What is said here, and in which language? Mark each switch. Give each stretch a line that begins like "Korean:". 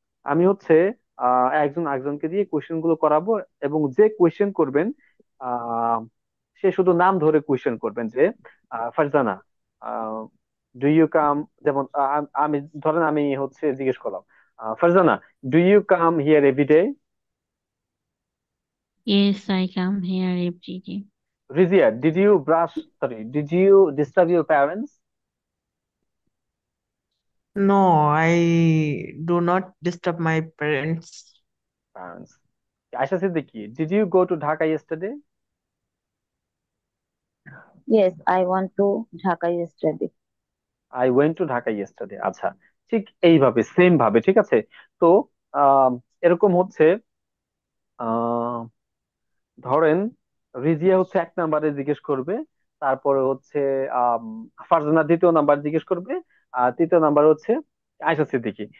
Bangla: আমি হচ্ছে একজন একজনকে দিয়ে কোয়েশ্চেন গুলো করাবো, এবং যে কোয়েশ্চেন করবেন আহ সে শুধু নাম ধরে কোয়েশ্চেন করবেন, যে ফারজানা,
English: do you come,
Bangla: যেমন আমি ধরেন, আমি হচ্ছে জিজ্ঞেস করলাম, Farzana,
English: Do you come here everyday? Yes, I come here every day. Rizia, did you brush, sorry, did you disturb your parents? No, I do not disturb my parents. Parents. Ayesha Siddiqui, did you go to Dhaka yesterday? Yes, I went to Dhaka yesterday. I went to Dhaka yesterday.
Bangla: আচ্ছা, ঠিক এইভাবে same ভাবে, ঠিক আছে? তো আহ এরকম হচ্ছে, আহ ধরেন রিজিয়া হচ্ছে এক নাম্বারে জিজ্ঞেস করবে, তারপরে হচ্ছে আম, ফারজানা দ্বিতীয় নাম্বার জিজ্ঞেস করবে, আর তৃতীয় নাম্বার হচ্ছে আয়শা সিদ্দিকী।